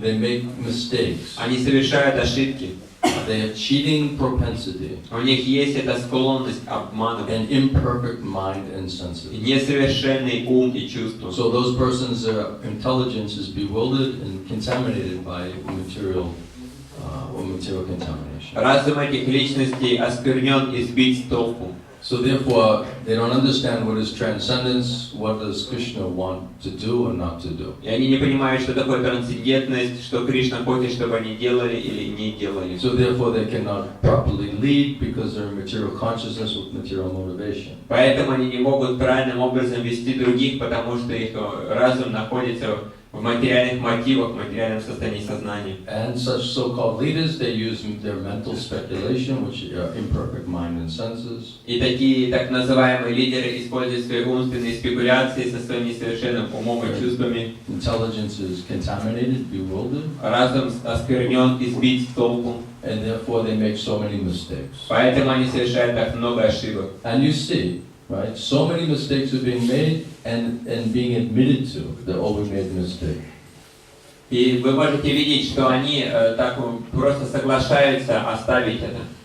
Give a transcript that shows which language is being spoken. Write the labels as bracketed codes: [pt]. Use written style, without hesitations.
[en] They make mistakes. [ru] Они совершают ошибки. [en] They have cheating propensity, [ru] У них есть эта склонность обманывать. [en] an imperfect mind and [ru] И [en] senses. [ru] несовершенный ум и чувства. [en] So those persons, their intelligence is bewildered and contaminated by material contamination. [ru] Разум этих личностей осквернен и сбит с толку. [en] So therefore, they don't understand what is transcendence, what does Krishna want to do or not to do. [ru] И они не понимают, что такое трансцендентность, что Кришна хочет, чтобы они делали или не делали. [en] So therefore, they cannot properly lead because they're in material consciousness with material motivation. [ru] Поэтому они не могут правильным образом вести других, потому что их разум находится в материальных мотивах, в материальном состоянии сознания. [en] And such so-called leaders, they use their mental speculation, which are imperfect mind and senses. [ru] И такие так называемые лидеры используют свои умственные спекуляции со своим несовершенным умом и чувствами. [en] Intelligence is contaminated, bewildered, [ru] Разум осквернен и сбит с толку. [en] and therefore they make so many mistakes. [ru] Поэтому они совершают так много ошибок. [en] And you see, right, so many mistakes are being made and being admitted to that, oh, we made a mistake. [ru] И вы можете видеть, что они так просто соглашаются оставить это.